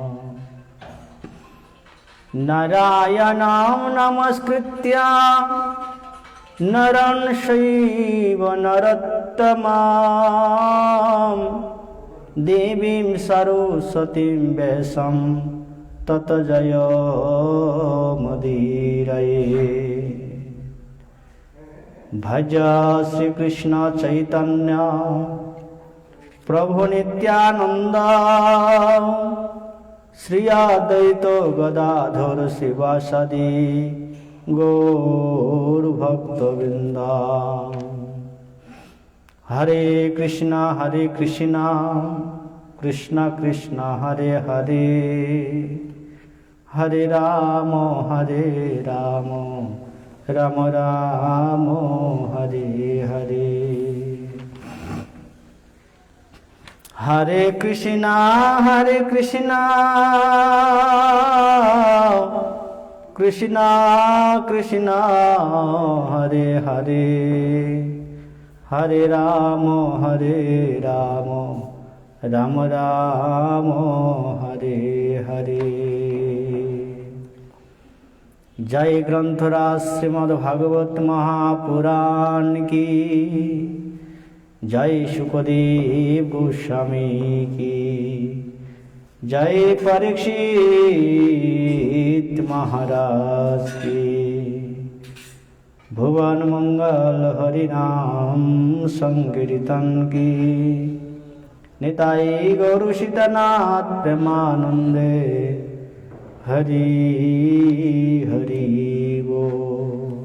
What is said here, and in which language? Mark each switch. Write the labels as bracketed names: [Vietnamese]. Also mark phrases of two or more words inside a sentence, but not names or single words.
[Sanskrit] নারায়ণং নমস্কৃত্য নরং চৈব নরোত্তমং দেবীং সরস্বতীং ব্যাসং ততো জয়মুদীরয়ে। [Bangla] ভজ শ্রীকৃষ্ণ চৈতন্য প্রভু নিত্যানন্দ শ্রী অদ্বৈত গদাধর শিবাসাদি গৌর ভক্তবৃন্দ। [Sanskrit] হরে কৃষ্ণ কৃষ্ণ কৃষ্ণ হরে হরে, হরে রাম রাম রাম হরে হরে। হরে কৃষ্ণ কৃষ্ণ কৃষ্ণ হরে হরে, হরে রাম রাম রাম হরে হরে। [Hindi] जय ग्रंथराज श्रीमद् भागवत महापुराण की जय, शुकदेव गोस्वामी की जय, परीक्षित महाराज की। भुवन मंगल हरिनाम संकीर्तन की निताई गौर सीतानाथ प्रेमानंदे हरि हरि बोल।